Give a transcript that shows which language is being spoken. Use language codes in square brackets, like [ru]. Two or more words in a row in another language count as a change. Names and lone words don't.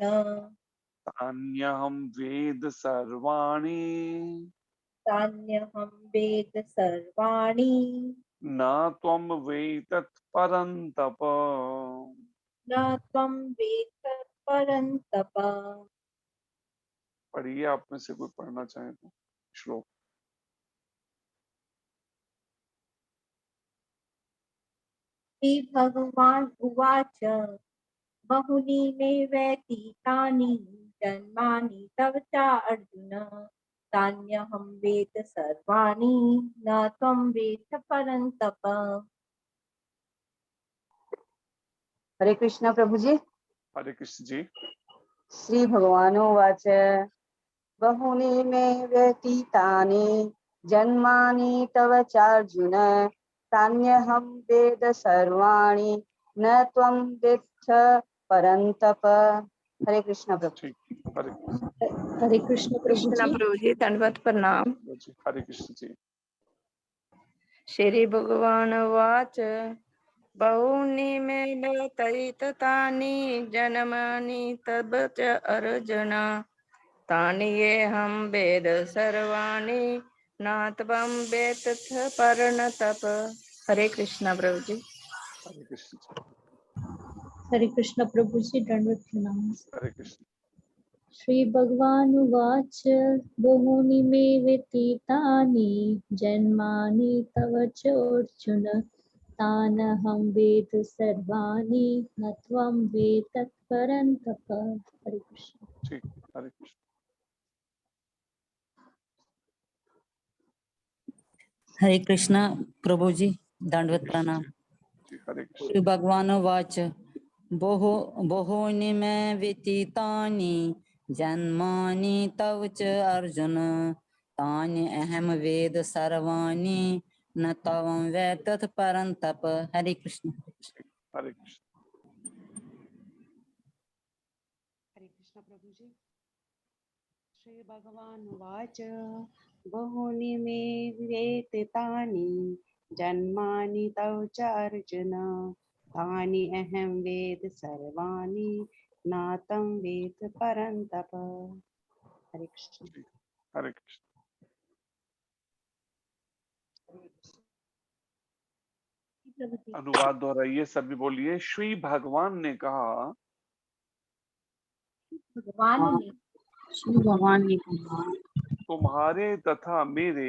[sa] तान्यहं वेद सर्वाणि तान्यहं वेद सर्वाणि न त्वं वेत्तत् परन्तप। न त्वं वेत्त परन्तप। [hi] पढ़िए, आप में से कोई पढ़ना चाहे तो श्लोक। [sa] श्रीभगवान् उवाच। बहूनि मे व्यतीतानि जन्मानि तव चार्जुन। तान्यहं वेद सर्वाणि न त्वं वेत्त परन्तप। [hi] हरे कृष्ण प्रभु जी। हरे कृष्ण जी। [sa] श्री भगवानुवाच। बहूनि मे व्यतीतानि जन्मानि तव चार्जुन। तान्यहं वेद सर्वाणि न त्वं वेत्थ परन्तप। [hi] हरे कृष्ण प्रभु। ठीक, हरे हरे कृष्ण प्रभु जी, दंडवत प्रणाम। जी। हरे कृष्ण जी। [sa] श्री भगवान वाच। बहूनि मे व्यतीतानि जन्मानि तव च अर्जुन। तानि येऽहं वेद सर्वाणि न त्वं वेत्थ परन्तप। [hi] हरे कृष्णा प्रभु जी। हरे कृष्ण जी। हरे कृष्ण प्रभु जी। दंडवत प्रणाम। हरे कृष्ण। [sa] श्रीभगवानुवाच बहूनि मे व्यतीतानि जन्मानि तव चोर्जुन तानहं वेद सर्वाणि न त्वं वेद परन्तप। [hi] हरे कृष्ण। ठीक, हरे कृष्ण। हरे कृष्ण प्रभु जी, दंडवत प्रणाम। जी, हरे कृष्ण। [sa] श्री भगवान वाच बहूनि मे व्यतीतानि जन्मानि तव च अर्जुन तानि अहम वेद सर्वाणि न त्वं वेद परन्तप। [hi] हरे कृष्ण। हरे कृष्ण। हरे कृष्ण प्रभु जी। [sa] श्री भगवान वाच बहूनि मे व्यतीतानि जन्मानि तव च अर्जुन तानि अहं वेद सर्वाणि नातं वेद परन्तप। [hi] हरे कृष्ण। जी, हरे कृष्ण। अनुवाद दोहराइए, सभी बोलिए। श्री भगवान ने कहा, भगवान ने श्री भगवान ने कहा तुम्हारे तथा मेरे